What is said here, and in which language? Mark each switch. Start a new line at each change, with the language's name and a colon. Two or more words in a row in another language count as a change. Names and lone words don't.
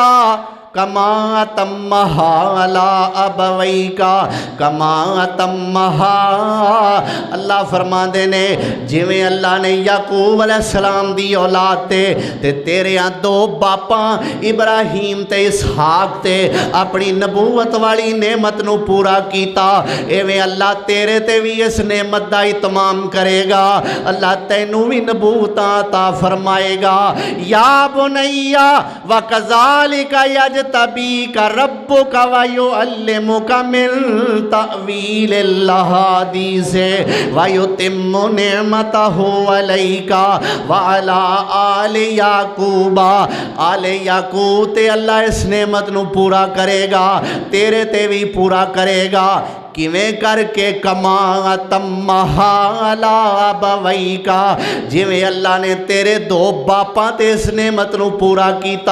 Arabic: كما أتمها على أبويك كما أتمها
Punjabi: اللہ فرماتے نے جیویں اللہ نے یعقوب علیہ السلام دی اولاد تے تیرے دو باپاں ابراہیم تے اسحاق تے اپنی نبوت والی نعمت نوں پورا کیتا ایویں اللہ تیرے تے بھی اس نعمت دا اتمام کرے گا. اللہ تینوں بھی نبوتاں عطا فرمائے گا.
Arabic: يا بني و كذلك يجتبيك ربك و يعلمك من تأويل الأحاديث و يتم نعمته عليك و على آل يعقوب
Punjabi: آل یعقوب تے اللہ اس نعمت نوں پورا کرے گا تیرے تے بھی پورا کرے گا. کیویں کر کے
Arabic: كما أتمها على أبويك
Punjabi: جیویں اللہ نے تیرے دو باپاں تے اس نعمت نوں پورا کیتا.